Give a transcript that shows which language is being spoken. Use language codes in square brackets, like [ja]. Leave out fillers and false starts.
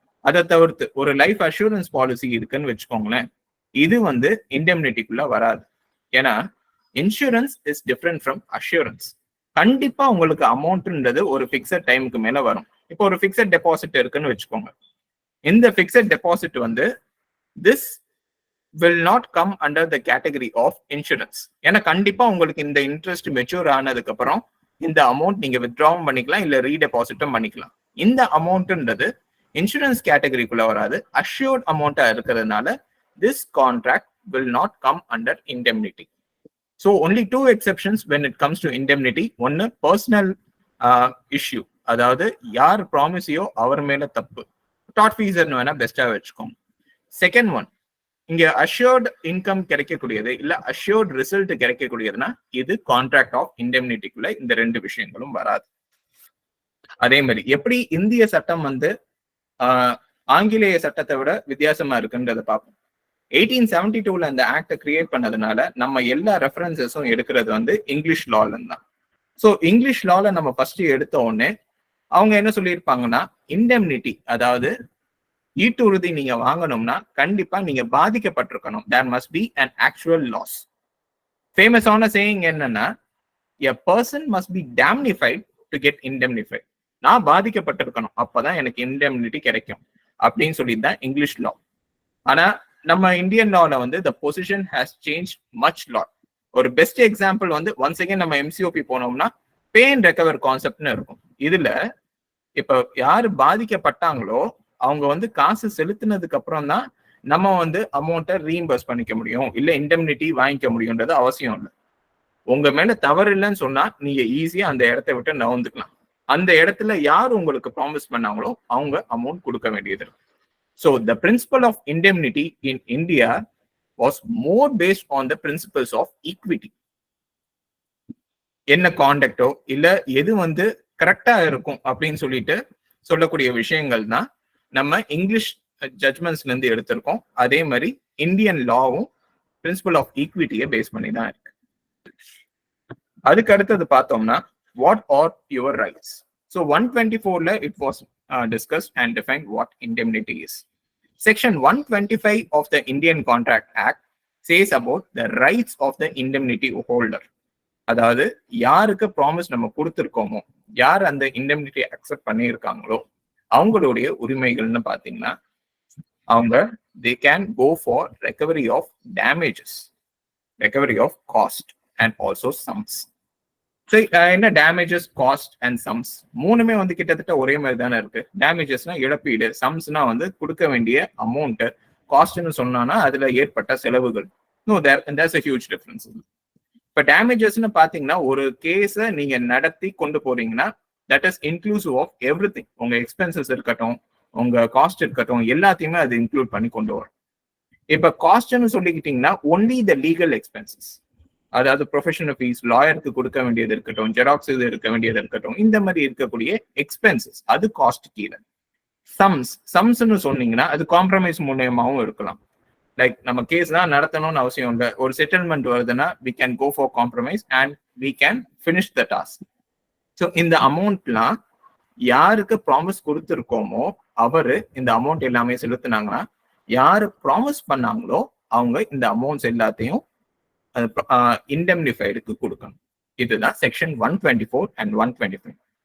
[ta] அதை தவிர்த்து ஒரு லைஃப் அஷூரன்ஸ் பாலிசி இருக்குன்னு வச்சுக்கோங்களேன், இது வந்து இண்டெம்னிட்டிக்குள்ள வராது. ஏன்னா [en] Insurance is different from assurance. [ta] கண்டிப்பா உங்களுக்கு அமௌண்ட்ன்றது ஒரு பிக்சட் டைமுக்கு மேல வரும். இப்போ ஒரு பிக்சட் டெபாசிட் இருக்குன்னு வச்சுக்கோங்க. இந்த பிக்சட் டெபாசிட் வந்து [en] This will not come under the category of insurance. [ta] ஏன்னா கண்டிப்பா உங்களுக்கு இந்த இன்ட்ரெஸ்ட் மெச்சூர் ஆனதுக்கு அப்புறம் இந்த அமௌண்ட் நீங்க வித்ட்ராவும் பண்ணிக்கலாம் இல்ல ரீடெபாசிட்டும் பண்ணிக்கலாம். இந்த அமௌண்ட்ன்றது இன்சூரன்ஸ் கேட்டகரிக்குள்ள வராது, அஷ்யூர்ட் அமௌண்டா இருக்கிறதுனால [en] this contract will not come under indemnity. So only two exceptions when it comes to indemnity. [ta] ஒன்னு பர்சனல் இஷ்யூ, அதாவது யார் ப்ராமிஸையோ அவர் மேல தப்பு, டாட் ஃபீஸர்னு வேணா பெஸ்டா வச்சுக்கோங்க. செகண்ட் ஒன், இங்க அஷ்யூர்ட் இன்கம் கிடைக்கக்கூடியது இல்ல அஷ்யூர்ட் ரிசல்ட் கிடைக்கக்கூடியதுன்னா இது கான்ட்ராக்ட் ஆஃப் இண்டெம்னிட்டிக்குள்ள இந்த 2 விஷயங்களும் வராது. அதே மாதிரி எப்படி இந்திய சட்டம் வந்து ஆங்கிலேய சட்டத்தை விட வித்தியாசமா இருக்குன்றத பார்ப்போம். 1872 அந்த ஆக்டை கிரியேட் பண்ணதுனால நம்ம எல்லா ரெஃபரன்சஸும் எடுக்கிறது வந்து இங்கிலீஷ் லால தான். ஸோ இங்கிலீஷ் லால நம்ம ஃபர்ஸ்ட் எடுத்த உடனே அவங்க என்ன சொல்லியிருப்பாங்கன்னா, இண்டெம்னிட்டி, அதாவது ஈட்டுறுதி நீங்க வாங்கணும்னா கண்டிப்பா நீங்க பாதிக்கப்பட்டிருக்கணும். [en] There must be an actual loss. [ta] ஃபேமஸான சேயிங் என்னன்னா, [en] a person must be damnified to get indemnified. [ta] நான் பாதிக்கப்பட்டிருக்கணும், அப்பதான் எனக்கு இண்டெம்னிட்டி கிடைக்கும் அப்படின்னு சொல்லிதான் இங்கிலீஷ் லா. ஆனா நம்ம இந்தியன் லால வந்து [en] the position has changed much lot. [ta] ஒரு பெஸ்ட் எக்ஸாம்பிள் வந்து ஒன்ஸ் அகைன் நம்ம எம்சிஓபி போனோம்னா பே அண்ட் ரெக்கவர் கான்செப்ட்னு இருக்கும். இதுல இப்ப யாரு பாதிக்கப்பட்டாங்களோ அவங்க வந்து காசு செலுத்தினதுக்கு அப்புறம் தான் நம்ம வந்து அமௌண்ட்டை ரீஇம்பர்ஸ் பண்ணிக்க முடியும், இல்ல இண்டெம்னிட்டி வாங்கிக்க முடியும்ன்றது அவசியம் இல்லை. உங்க மேல தவறு இல்லைன்னு சொன்னா நீங்க ஈஸியா அந்த இடத்த விட்டு நகர்ந்துக்கலாம். அந்த இடத்துல யார் உங்களுக்கு ப்ராமிஸ் பண்ணாங்களோ அவங்க அமௌண்ட் கொடுக்க வேண்டியது. [en] So the principle of indemnity in India was more based on the principles of equity. [ta] என்ன கான்டக்டோ இல்ல எது வந்து கரெக்டா இருக்கும் அப்படின்னு சொல்லிட்டு சொல்லக்கூடிய விஷயங்கள் தான் நம்ம இங்கிலீஷ் ஜட்மெண்ட்ஸ்ல இருந்து எடுத்திருக்கோம். அதே மாதிரி இந்தியன் லாவும் பிரின்சிபல் ஆஃப் ஈக்விட்டியை பேஸ் பண்ணி தான் இருக்கு. அதுக்கு அடுத்தது பார்த்தோம்னா [en] What are your rights. So 124ல it was discussed and defined what indemnity is. Section 125 of the Indian Contract Act says about the rights of the indemnity holder. [ta] அதாவது யாருக்கு promise நம்ம கொடுத்துருக்கோமோ, யார் அந்த இண்டெம்னிட்டி அக்செப்ட் பண்ணியிருக்காங்களோ அவங்களுடைய உரிமைகள்னு பாத்தீங்கன்னா அவங்க [en] they can go for recovery of damages, recovery of cost and also sums. [ta] So என்ன damages, cost and sums மூணுமே வந்து கிட்டத்தட்ட ஒரே மாதிரி தானே இருக்கு. டேமேஜஸ்னா இழப்பீடு, சம்ஸ்னா வந்து கொடுக்க வேண்டிய அமௌண்ட், காஸ்ட்னு சொன்னானா அதுல ஏற்பட்ட செலவுகள். [en] No, there's a huge difference. [ta] இப்ப டேமேஜஸ்னு பாத்தீங்கன்னா ஒரு கேஸை நீங்க நடத்தி கொண்டு போறீங்கன்னா [en] That is inclusive of everything. [ta] உங்க எக்ஸ்பென்சஸ் இருக்கட்டும், உங்க காஸ்ட் இருக்கட்டும், எல்லாத்தையுமே அது இன்க்ளூட் பண்ணி கொண்டு வரும். இப்ப காஸ்ட்னு சொல்லிக்கிட்டீங்கன்னா [en] only the legal expenses, [ta] அதாவது ப்ரொஃபஷனல் ஃபீஸ், லாயருக்கு கொடுக்க வேண்டியது இருக்கட்டும், ஜெராக்ஸ் இது இருக்க வேண்டியது இருக்கட்டும், இந்த மாதிரி இருக்கக்கூடிய எக்ஸ்பென்சஸ் அது காஸ்ட் கீழே. சம்ஸ்ன்னு சொன்னீங்கன்னா அது காம்ப்ரமைஸ் மூலியமாவும் இருக்கலாம். லைக் நம்ம கேஸ் தான் நடத்தணும்னு அவசியம் இல்லை, ஒரு செட்டில்மெண்ட் வருதுன்னா [en] we can go for compromise and we can finish the task. [ta] So இந்த அமௌண்ட்லாம் யாருக்கு ப்ராமிஸ் கொடுத்துருக்கோமோ அவரு இந்த அமௌண்ட் எல்லாமே செலுத்தினாங்கன்னா, யாரு ப்ராமிஸ் பண்ணாங்களோ அவங்க இந்த அமௌண்ட்ஸ் எல்லாத்தையும் இண்டெம்னிஃபைடுக்கு கொடுக்கணும். இதுதான் செக்ஷன் 124 and 125.